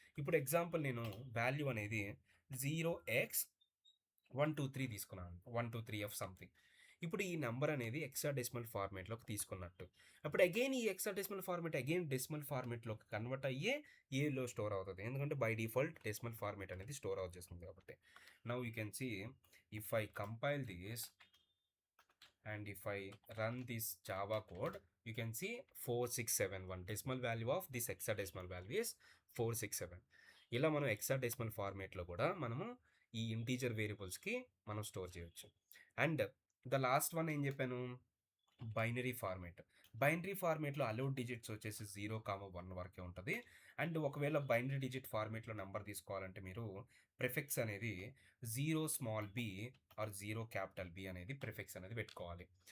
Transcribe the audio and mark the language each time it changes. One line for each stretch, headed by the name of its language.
Telugu: ఇప్పుడు ఎగ్జాంపుల్ నేను వాల్యూ అనేది 0x123 తీసుకున్నాను, 123F సంథింగ్. ఇప్పుడు ఈ నెంబర్ అనేది హెక్సాడెసిమల్ ఫార్మేట్లోకి తీసుకున్నట్టు, అప్పుడు అగైన్ ఈ hexadecimal format again decimal ఫార్మేట్లోకి convert అయ్యే ఏలో స్టోర్ అవుతుంది, ఎందుకంటే బై డిఫాల్ట్ డెసిమల్ ఫార్మేట్ అనేది స్టోర్ అవుట్ చేస్తుంది కాబట్టి.
English: Now you can see if I compile this and if I run this Java code, you can see 4671 decimal value of this hexadecimal value is 467.
Telugu: ఇలా మనం hexadecimal ఫార్మేట్లో కూడా మనము ఈ integer వేరియబుల్స్కి మనం store చేయొచ్చు.
English: and the last one
Telugu: ఏం చెప్పాను, binary format. Binary ఫార్మేట్‌లో allowed digits వచ్చేసి 0, 1 వరకే ఉంటది. అండ్ ఒకవేళ బైనరీ డిజిట్ ఫార్మేట్‌లో నంబర్ తీసుకోవాలంటే మీరు ప్రిఫిక్స్ అనేది 0 small B are 0 capital B అనేది ప్రిఫిక్స్ అనేది పెట్టుకోవాలి.